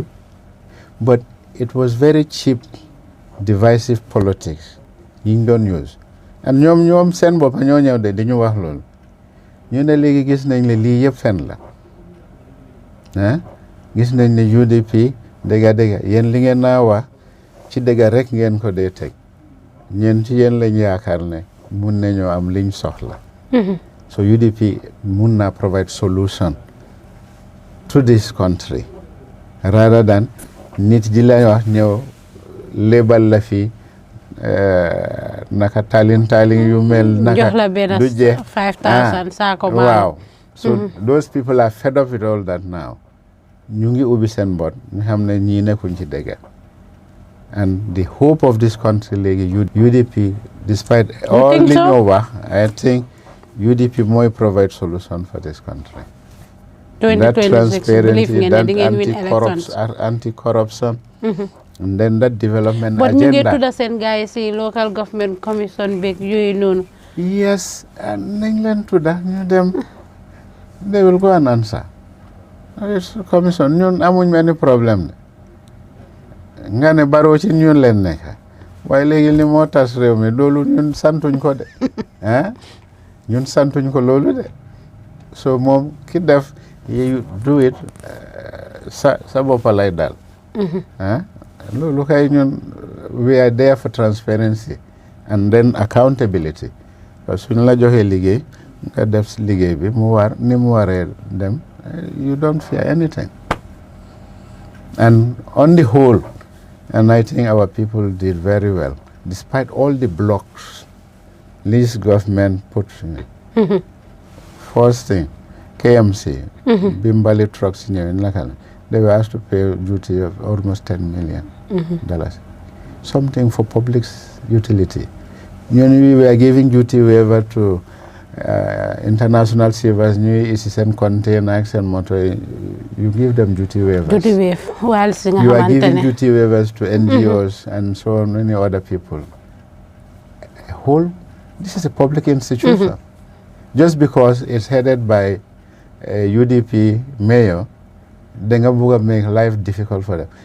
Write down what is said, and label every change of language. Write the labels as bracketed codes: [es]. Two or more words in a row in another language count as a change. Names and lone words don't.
[en] But it was very cheap divisive politics [wo] yi ñu doon [en] use and [wo] ñoom seen bopp ñoo ñëw de dañu wax loolu ñu ne léegi gis nañ ne lii yëpp fen la gis nañ ne UDP dëgga yéen li ngeen naa wax ci dëgga rek ngeen ko dee teg ñeen ci yéen lañ yaakaar ne mun nañoo am liñ soxla so UDP mun naa [en] provide solution to this country rather than [wo] nit ji lay wax ñëw lebal la fi naka talin yu mel naka jox la benn 5,000 saako [en] waaw so those people are fed up with all that now [wo] ñu ngi ubbi seen bot ñu xam ne ñii nekkuñ ci dëgg [en] and the hope of this country léegi UDP despite all [wo] li ñoo wax [en] I think UDP mooy provide solution for this country. 2026 that transparency, that anti-corruption, and then that development but agenda. [wo] ñu ngi tudda seen gars yi si local government commission beeg yooyu noonu. [en] Yes, [wo] nañ leen tudda ñu dem [en] they will go and answer. [wo] Commission ñun amuñ benn problème de nga ne Barrow ci ñun leen nekk waaye léegi li moo tas réew mi loolu ñun santuñ ko de ñun santuñ ko loolu de so moom ki def [en] you do it [wo] sa boppa lay daal loolu kay ñun [en] we are there for transparency and then accountability [fr] parce que [wo] suñ la joxee liggéey nga def liggéey bi mu war ni mu waree dem [en] you don't fear anything and on the whole and I think our people did very well despite all the blocks this government put in it. First thing KMC Bimbali trucks they were asked to pay duty of almost $10 million something for public utility. We were giving duty waiver to international savers [wo] ñuy isi seen container ak seen moto [en] you give them duty waivers. Duty waive while nga you are giving duty waivers to NGOs and so many other people. This is a public institution. Just because it's headed by a UDP mayor, they will make life difficult for them.